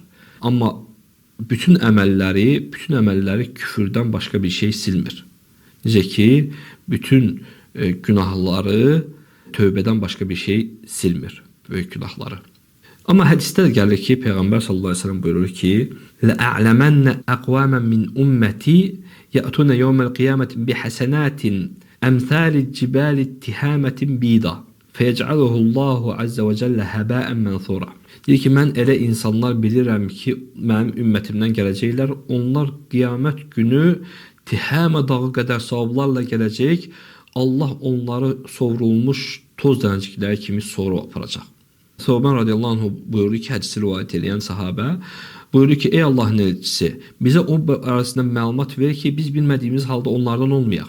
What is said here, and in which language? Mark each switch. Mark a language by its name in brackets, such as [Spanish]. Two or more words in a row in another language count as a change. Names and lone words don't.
[Azerbaijani] Amma bütün əməlləri küfürdən başqa bir şey silmir. Necə ki, bütün günahları tövbədən başqa bir şey silmir, böyük günahları. Amma hədisdə də gəlir ki, Peyğəmbər [Arabic] صلى الله عليه وسلم [Azerbaijani] buyurur ki: [Arabic] "لأعلمن أقواما من أمتي يأتون يوم القيامة بحسنات أمثال الجبال تهامة بيضا فيجعله الله عز وجل هباء منثورا." [Azerbaijani] Deyir ki, mən elə insanlar bilirəm ki, mənim ümmətimdən gələcəklər, onlar qiyamət günü Tihama dağı qədər savablarla gələcək, Allah onları sovrulmuş toz dənəcikləri kimi soru aparacaq. Səvban [Arabic] رضي الله عنه [Azerbaijani] buyurdu ki, hədisi rivayət edən sahabə buyurdu ki, ey Allahın elçisi, bizə o arasında məlumat verir ki, biz bilmədiyimiz halda onlardan olmayaq.